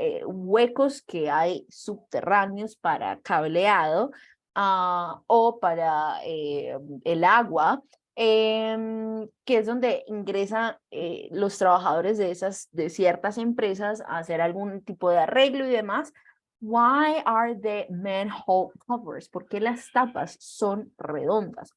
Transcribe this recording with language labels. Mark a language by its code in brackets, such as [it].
[es] huecos que hay subterráneos para cableado o para el agua, que es donde ingresan los trabajadores de ciertas empresas a hacer algún tipo de arreglo y demás. [en] Why are the manhole covers? [es] ¿Por qué las tapas son redondas?